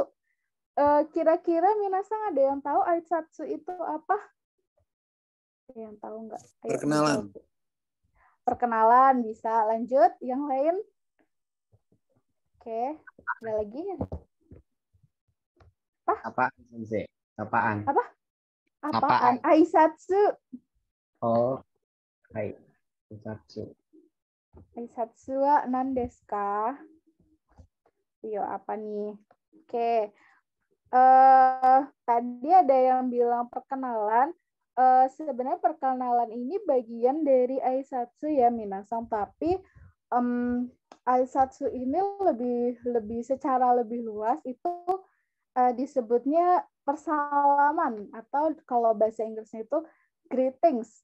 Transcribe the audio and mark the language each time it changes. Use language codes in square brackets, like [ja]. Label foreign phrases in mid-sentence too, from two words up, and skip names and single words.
[id] Kira-kira minasang ada yang tahu Aisatsu itu apa? Ada yang tahu nggak? Perkenalan. perkenalan bisa. Lanjut, yang lain. Oke, ada lagi? Apaan, Sensei? Apaan? Apa? Apaan? Aisatsu. Oh, hai. Aisatsu. [ja] Aisatsu wa nan desu ka? [id] Yo, apa nih? Oke. Tadi ada yang bilang perkenalan. Sebenarnya perkenalan ini bagian dari Aisatsu ya, Minasang. Tapi Aisatsu ini lebih secara lebih luas itu disebutnya persalaman, atau kalau bahasa Inggrisnya itu greetings.